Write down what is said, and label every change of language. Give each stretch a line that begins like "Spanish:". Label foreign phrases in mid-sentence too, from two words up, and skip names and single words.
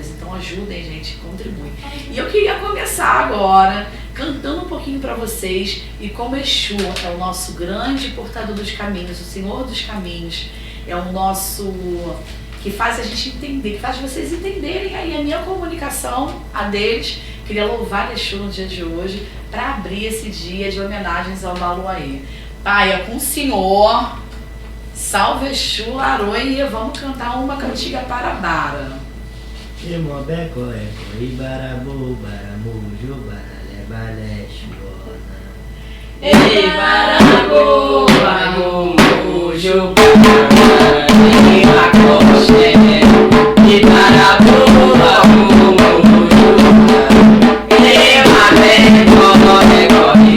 Portuguese: Então ajudem, gente, contribuem. E eu queria começar agora cantando um pouquinho para vocês, e como Exu é o nosso grande portador dos caminhos, o Senhor dos caminhos, é o nosso, que faz a gente entender, que faz vocês entenderem aí a minha comunicação, a deles. Queria louvar Exu no dia de hoje, para abrir esse dia de homenagens ao Baluaê. Pai, é com o Senhor. Salve Exu, Laroe, e vamos cantar uma cantiga para Bara. Irmão Beco,
Yoruba: Ibarabu, Baramujo, Baralé, Balé, Chuona. Ei, Barabu, Baramujo, Baralé, Bacoché. Ei, Barabu, Baramujo, Baralé, Bacoché.